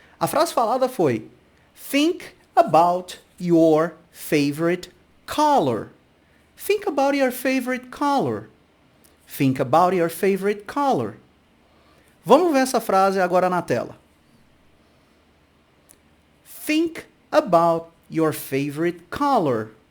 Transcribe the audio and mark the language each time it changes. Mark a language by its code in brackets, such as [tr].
[pt] A frase falada foi [en] think about your favorite color. Think about your favorite color. Think about your favorite color. [pt] Vamos ver essa frase agora na tela. [en] Think about your favorite color.